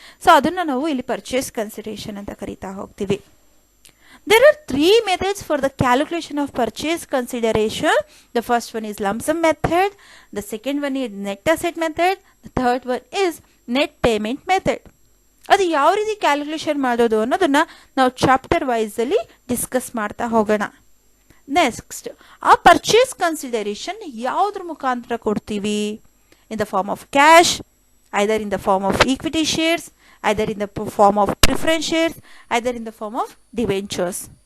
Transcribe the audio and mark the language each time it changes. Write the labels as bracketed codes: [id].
[kn] So ಅದನ್ನು ನಾವು ಇಲ್ಲಿ ಪರ್ಚೇಸ್ ಕನ್ಸಿಡರೇಷನ್ ಅಂತ ಕರಿತಾ ಹೋಗ್ತೀವಿ. [en] There are 3 methods for the calculation of purchase consideration. The first one is lump sum method, the second one is net asset method, the third one is net payment method. [kn] ಅದು ಯಾವ ರೀತಿ calculation ಮಾಡೋದು ಅನ್ನೋದನ್ನು ನಾವು chapter ವೈಸಲ್ಲಿ discuss ಮಾಡ್ತಾ ಹೋಗೋಣ. Next, ಆ purchase consideration ಯಾವುದ್ರ ಮುಖಾಂತರ ಕೊಡ್ತೀವಿ? [en] In the form of cash, either in the form of equity shares, either in the form of preference shares, either in the form of debentures.